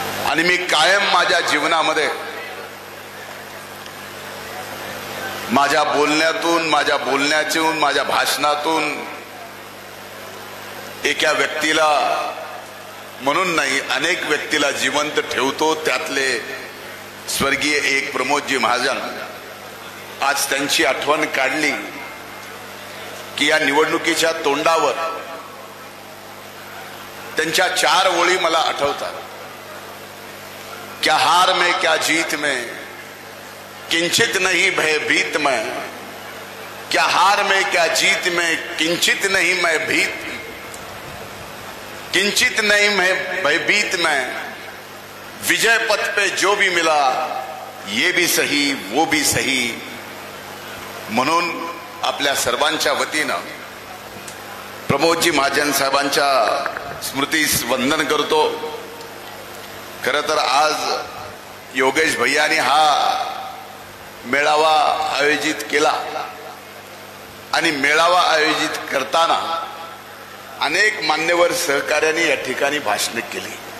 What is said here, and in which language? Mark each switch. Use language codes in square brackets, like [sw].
[mr] आणि मी कायम माझ्या जीवनामध्ये माझ्या बोलण्यातून, माझ्या बोलण्यातून, माझ्या भाषणातून एका व्यक्तीला म्हणून नाही अनेक व्यक्तीला जिवंत ठेवतो। त्यातले स्वर्गीय एक प्रमोदजी महाजन, आज त्यांची आठवण काढली की या निवडणुकीच्या तोंडावर त्यांच्या 4 ओळी मला आठवतात। [hi] क्या हार में क्या जीत में किंचित नहीं भयभीत मैं, क्या हार में क्या जीत में किंचित नहीं मैं भीत, किंचित नहीं मैं भयभीत मैं, विजय पथ पे जो भी मिला ये भी सही वो भी सही। [mr] म्हणून आपल्या सर्वांच्या वतीनं प्रमोदजी महाजन साहेबांच्या स्मृतीस वंदन करतो। खरं तर आज योगेश भैयानी हा मेळावा आयोजित केला आणि मेळावा आयोजित करताना अनेक मान्यवर सहकार्यांनी या ठिकाणी भाषणे केली।